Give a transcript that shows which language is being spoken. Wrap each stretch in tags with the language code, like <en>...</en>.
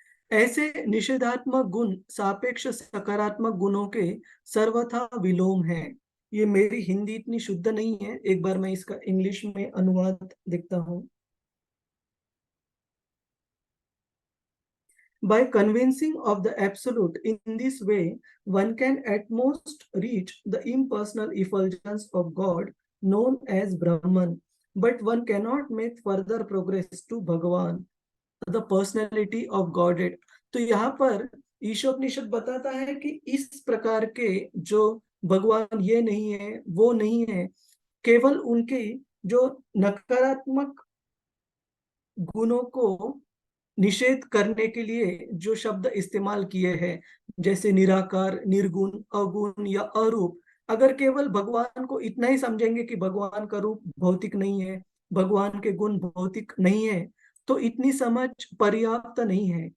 <hi>ऐसे निषेधात्मक गुण सापेक्ष सकारात्मक गुणों के सर्वथा विलोम है। ये मेरी हिंदी इतनी शुद्ध नहीं है, एक बार मैं इसका इंग्लिश में अनुवाद देखता हूँ।</hi> <en>By convincing of the absolute in this way, one can at most reach the impersonal effulgence of God known as Brahman, but one cannot make further progress to Bhagavan, the personality of Godhead.</en> <hi>तो यहाँ पर ईशोपनिषद बताता है कि इस प्रकार के जो भगवान ये नहीं है वो नहीं है, केवल उनके जो नकारात्मक गुणों को निषेध करने के लिए जो शब्द इस्तेमाल किए हैं, जैसे निराकार, निर्गुण, अगुण या अरूप, अगर केवल भगवान को इतना ही समझेंगे कि भगवान का रूप भौतिक नहीं है, भगवान के गुण भौतिक नहीं है, तो इतनी समझ पर्याप्त नहीं है।</hi>